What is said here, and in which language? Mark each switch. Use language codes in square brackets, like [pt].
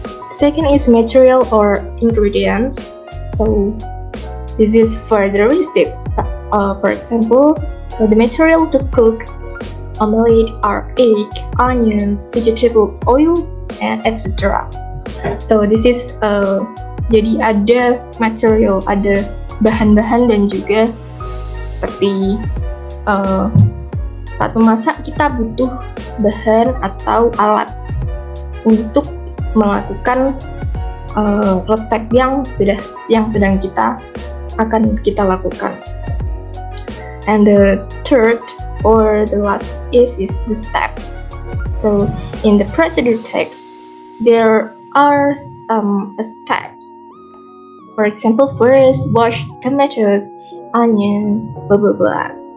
[en] Second is material or ingredients. So this is for the recipes. For example, so the material to cook omelette are egg, onion, vegetable oil, and etc. So this is [id] jadi ada material, ada bahan-bahan, dan juga seperti saat memasak kita butuh bahan atau alat untuk melakukan resep yang sedang akan kita lakukan. [en] And the third or the last is the step. So in the procedure text, there are some steps. For example, first wash tomatoes, onion, blah blah blah.